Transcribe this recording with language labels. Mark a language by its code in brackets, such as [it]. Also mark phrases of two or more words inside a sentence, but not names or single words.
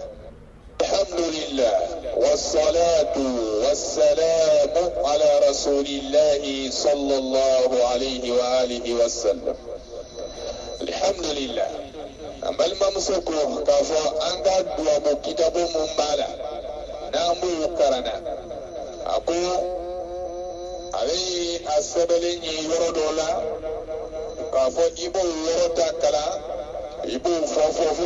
[ar] الحمد لله والصلاة والسلام على رسول الله صلى الله عليه وعلى آله وسلم. [bm] alhamdulillah an balimamuso ko k'a fɔ an ka duwabu kitabu mun b'a la n'an b'o karana a ko a bɛ a sɛbɛnlen ye yɔrɔ dɔ la k'a fɔ i b'o yɔrɔ ta kalan i b'o fɔ fo